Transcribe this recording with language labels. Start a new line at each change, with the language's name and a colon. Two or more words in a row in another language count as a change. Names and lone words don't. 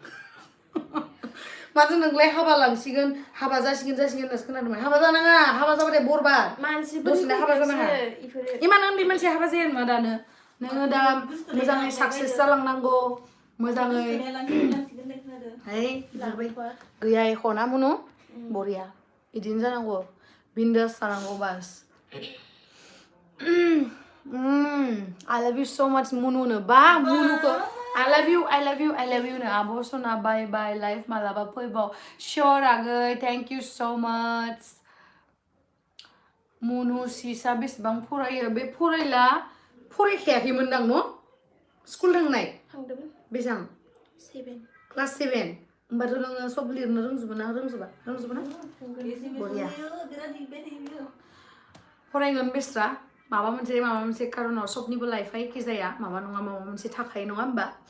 Bodo: माथो नोंलाय हाबा लांसिगोन हाबा जासिगोन होननासो खोनादोंमोन हाबा जानाङा हाबा जाबाथाय बरबाद दसेनो हाबा जानाङा इमान उन्दै मानसिया हाबा जाया नामा दानो नोङो दा मोजाङै साक्सेस जालांनांगौ मोजाङै है गैया एख'ना मुनु बरिया बिदिनो जानांगौ बिन्दास जानांगौ बास
English: I love you so much
Bodo: मुनुनो बा मुनुखौ
English: I love you
Bodo: नो आब' सना बाय बाय लाइफ मालाबा फैबाव sure आगै
English: thank you so much
Bodo: मुनु सिसा बेसेबां फरायो बे फरायखायाखैमोन दां न' स्कुल थांनाय बेसेबां 7 क्लास 7 होमबाथ' नोङो सब लिरनो रोंजोबो ना बरिया फरायगोन बेस्रा माबा मोनसे कारनाव सबनिबो लाइफआ एखे जाया माबा नङा माबा मोनसे थाखायो नङा होमबा